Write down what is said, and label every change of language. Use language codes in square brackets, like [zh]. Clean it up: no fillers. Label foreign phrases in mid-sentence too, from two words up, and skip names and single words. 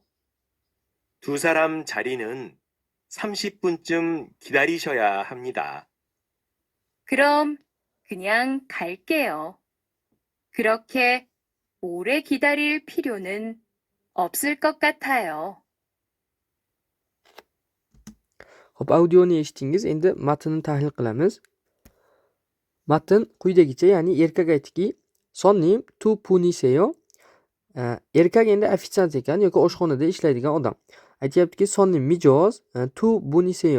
[ko] 두 사람 자리는 30분쯤 기다리셔야 합니다. 그럼 그냥 갈게요. 그렇게 오래 기다릴 필요는 없을 것 같아요. [uz] Hop, audioni eshitdingiz. Endi matnni tahlil qilamiz. Matn quyidagicha, ya'ni erkak aytdiki, [ko] 손님 두 분이세요. [uz] Erkak endi ofitsiant ekan yoki oshxonada ishlaydigan odam. Aytayaptiki, sonnim mijoz [ko] 두 분이세요.